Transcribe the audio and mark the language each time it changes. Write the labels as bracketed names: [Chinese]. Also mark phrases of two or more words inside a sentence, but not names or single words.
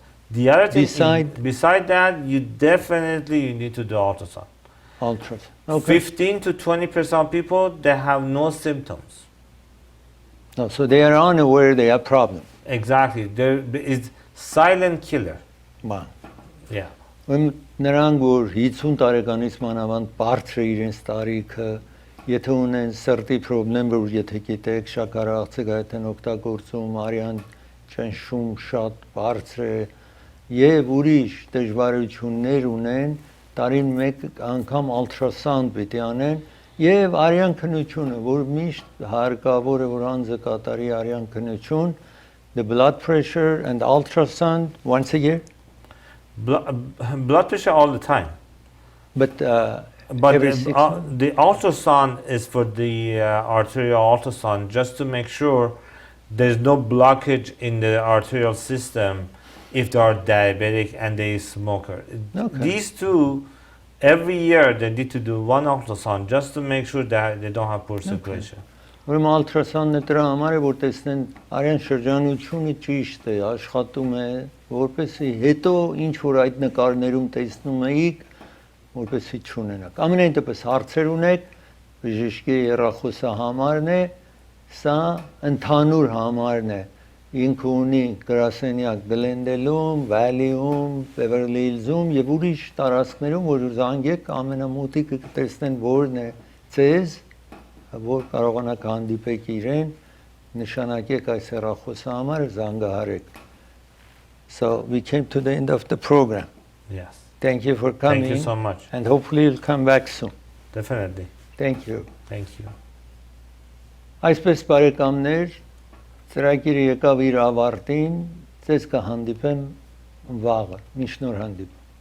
[English] The other thing, beside that, you definitely need to do ultrasound. Ultrasound. Okay. 15 to 20% of people, they have no symptoms. No, so they are unaware they have problem. Exactly. There is silent killer. Wow. Yeah. [Armenian] Նրանք որ 50 տարեկանից մանավանդ բարձր է իրենց տարիքը, եթե ունեն սրտի խնդրեմ, որ եթե գիտեք շաքարախցիկ այդ են օգտագործում, արյան ճնշում շատ բարձր է եւ ուրիշ դժվարություններ ունեն, տարին մեկ անգամ ultrasound պիտի անեն եւ արյան քննությունը, որ միշտ հարկավոր է որ անձը կատարի արյան քննություն, [English] the blood pressure and ultrasound once a year. Blood pressure all the time. But the ultrasound is for the arterial ultrasound, just to make sure there's no blockage in the arterial system if they are diabetic and they smoker. Okay. These two, every year they need to do one ultrasound just to make sure that they don't have poor circulation. [Armenian] Ուրեմն ultrasound-ը դրա համար է որ տեսնեն արյան շրջանությունը ճիշտ է, աշխատում է, որպեսզի հետո ինչ որ այդ նկարներում տեսնում եք, որպեսզի չունենաք։ Ամենայն դեպս հարցեր ունեք, բժշկի երախոսը համարն է, սա ընդհանուր համարն է։ Ինքը ունի գրասենյակ Գլենդելում, Վալիում, Բևերլի Հիլզում եւ ուրիշ տարածքներում, որ զանգեք ամենամոտիկը կտեսնեն որն է ցեզ, որ կարողանաք հանդիպեք իրեն, նշանակեք այս երախոսը համար զանգահարեք։ [English] So we came to the end of the program. Yes. Thank you for coming. Thank you so much. And hopefully you'll come back soon. Definitely. Thank you. Thank you. [Armenian] Այսպես բարեկամներ, ծրագիրը եկավ իր ավարտին, ձեզ կհանդիպեմ վաղը, մինչ նոր հանդիպում։